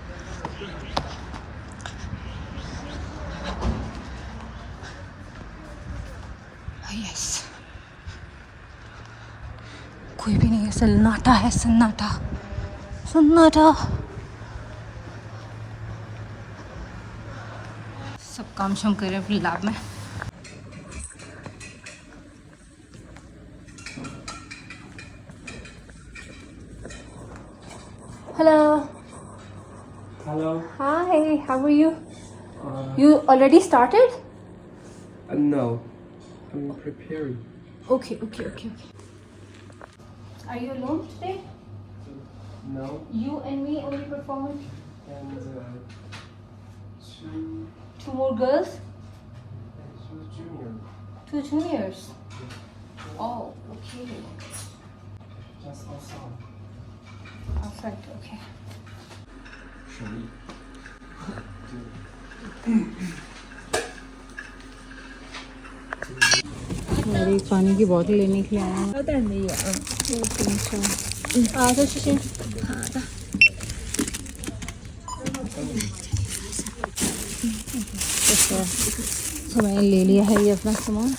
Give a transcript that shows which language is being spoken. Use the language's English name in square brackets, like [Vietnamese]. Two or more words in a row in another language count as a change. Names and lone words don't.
[Hindi] यस, कोई भी नहीं है, सन्नाटा है, सन्नाटा सन्नाटा। सब काम शाम कर रहे हैं अपनी लैब में। [English] Hello. Hello. Hi, how are you? You already started? No, I'm preparing. Okay. Are you alone today? No, You and me only performing? and Two more girls? two junior. Two juniors? Oh, okay. Just outside. Outside, okay. 手艺。 [Hindi] मेरे एक पानी की बोतल लेने के लिए आया हूँ। तो मैंने ले लिया है ये अपना सामान।